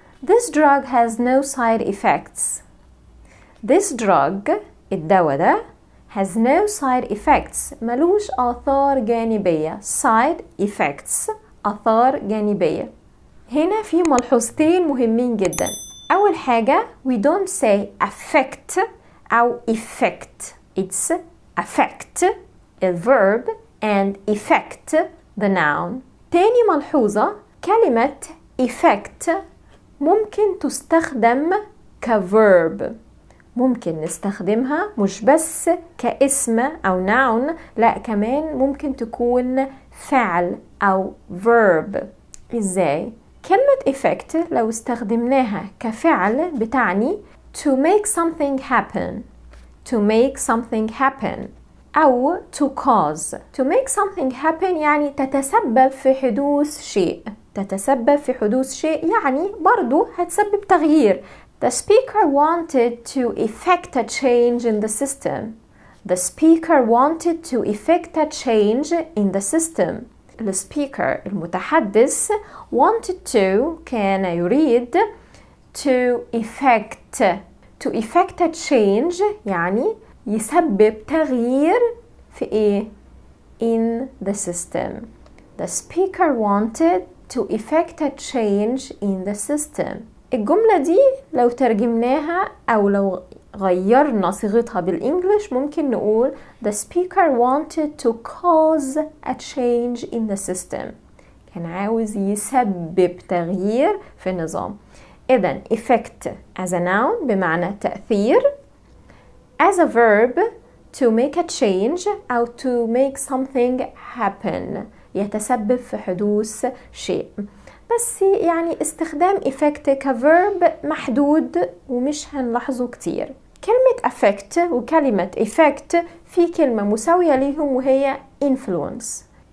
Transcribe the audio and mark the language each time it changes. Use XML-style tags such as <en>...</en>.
<en>This drug has no side effects. This drug</en> <ar>الدواء ده</ar> <en>has no side effects</en> <ar>ملوش آثار جانبية. side effects آثار جانبية. هنا في ملحوظتين مهمين جدا. أول حاجة</ar> <en>we don't say affect أو effect. It's affect the verb and effect the noun.</en> <ar>تاني ملحوظة كلمة effect ممكن تستخدم كverb. ممكن نستخدمها مش بس كاسم أو noun، لا كمان ممكن تكون فعل أو verb. إزاي؟ كلمة effect لو استخدمناها كفعل بتعني</ar> <en>to make something happen. To make something happen أو to cause. To make something happen</en> <ar>يعني تتسبب في حدوث شيء. تتسبب في حدوث شيء يعني برضو هتسبب تغيير.</ar> <en>The speaker wanted to effect a change in the system. The speaker wanted to effect a change in the system. The speaker</en> <ar>المتحدث</ar> <en>wanted to</en> <ar>كان يريد</ar> <en>to effect a change</en> <ar>يعني يسبب تغيير في ايه؟</ar> <en>in the system. The speaker wanted to effect a change in the system.</en> <ar>الجملة دي لو ترجمناها أو لو غيرنا صيغتها بالإنجليش ممكن نقول</ar> <en>The speaker wanted to cause a change in the system.</en> <ar>كان عاوز يسبب تغيير في النظام. إذن effect as a noun بمعنى تأثير.</ar> <en>As a verb to make a change أو to make something happen</en> <ar>يتسبب في حدوث شيء. بس يعني استخدام effect كverb محدود ومش هنلاحظه كتير. كلمة affect وكلمة effect في كلمة مساوية ليهم وهي influence.</ar>